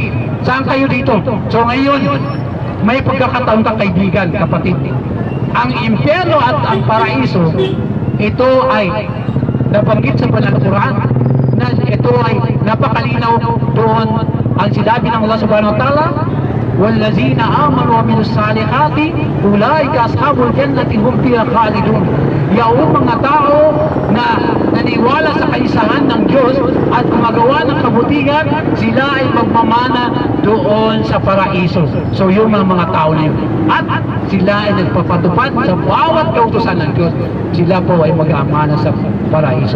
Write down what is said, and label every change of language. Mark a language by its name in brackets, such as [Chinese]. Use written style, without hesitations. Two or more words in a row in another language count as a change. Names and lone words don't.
[Filipino] Saan kayo dito? So ngayon, may pagkakataon kang kaibigan, kapatid. Ang impyerno at ang paraiso, ito ay nabanggit sa banal na Quran, na ito ay napakalinaw doon ang sinabi ng Allah [Arabic] سبحانه وتعالى, وَالَّذِينَ آمَنُوا وَعَمِلُوا الصَّالِحَاتِ أُولَٰئِكَ أَصْحَابُ الْجَنَّةِ هُمْ فِيهَا خَالِدُونَ. [Filipino] Yaong mga tao na naniwala sa kaisahan ng Diyos at gumagawa ng kabutihan, sila ay magmamana doon sa paraiso. So yung mga tao na yun, at sila ay nagpapatupad sa bawat kautusan ng Diyos, sila po ay mag-amana sa paraiso.